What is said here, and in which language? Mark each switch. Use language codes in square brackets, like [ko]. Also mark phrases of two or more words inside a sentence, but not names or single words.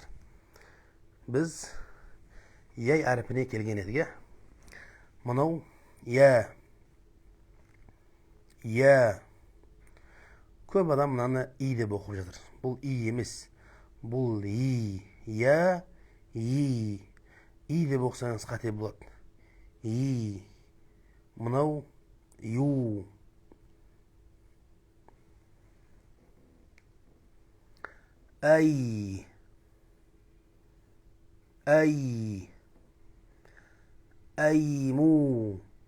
[kk] Біз яй әріпіне келген едіге. Мынау я. Көп адам мынаны и деп оқып жатыр. Бұл и емес. Бұл и. Я, и. И деп оқысаңыз қате болады. И. Мынау ю. Ай. Айму.